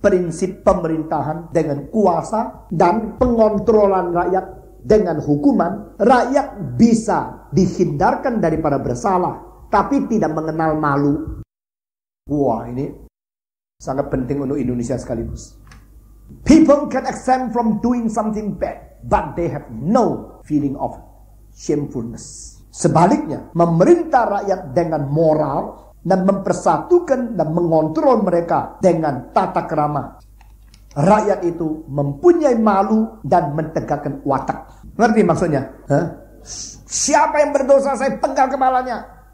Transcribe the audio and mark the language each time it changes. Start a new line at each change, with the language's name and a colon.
Indonesian: Prinsip pemerintahan dengan kuasa dan pengontrolan rakyat dengan hukuman. Rakyat bisa dihindarkan daripada bersalah, tapi tidak mengenal malu. Wah, ini sangat penting untuk Indonesia sekaligus.
English: People can exempt from doing something bad, but they have no feeling of shamefulness.
Indonesian: Sebaliknya, memerintah rakyat dengan moral dan mempersatukan dan mengontrol mereka dengan tata krama. Rakyat itu mempunyai malu dan mentegakkan watak. Ngerti maksudnya? Siapa yang berdosa, saya penggal kepalanya.